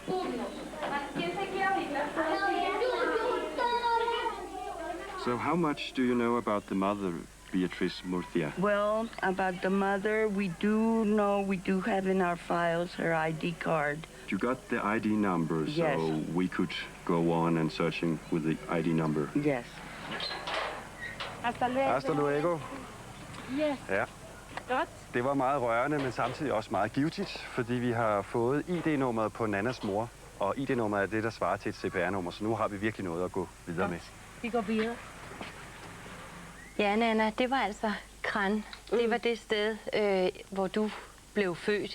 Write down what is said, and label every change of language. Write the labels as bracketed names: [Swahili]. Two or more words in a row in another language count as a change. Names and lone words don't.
[English] So how much do you know about the mother, Beatriz Murcia? Well, about the mother, we do have in our files her ID card. You got the ID number, Yes. so we could go on and searching with the ID number. Yes. [Spanish] Hasta luego. Hasta luego. [English] Yes. [Danish] Ja. Godt. Det var meget rørende, men samtidig også meget givtigt, fordi vi har fået ID-nummeret på Nannas mor, og ID-nummeret er det, der svarer til et CPR-nummer, så nu har vi virkelig noget at gå videre med. Vi går videre. Ja, Nana, det var altså Kran. Det var det sted, hvor du blev født.